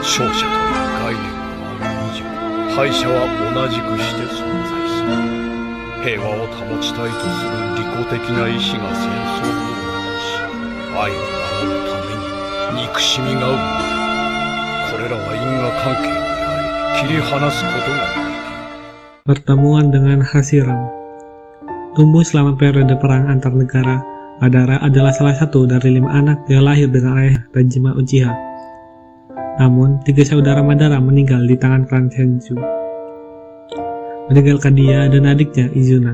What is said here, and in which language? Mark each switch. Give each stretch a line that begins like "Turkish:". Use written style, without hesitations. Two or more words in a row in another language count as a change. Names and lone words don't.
Japanese: 勝者という概念がある以上、敗者は同じくして存在する。平和を保ちたいとする利己的な意志が戦争を起こし、愛を守るために憎しみが生まれ、これらは因果関係にあり、切り離すことができる。
Indonesian: Pertemuan dengan Hashiram. Tumbuh selama periode perang antar negara, Madara adalah salah satu dari 5 anak yang lahir dengan ayah Dajima Uchiha. Namun, 3 saudara Madara meninggal di tangan klan Senju, meninggalkan dia dan adiknya Izuna.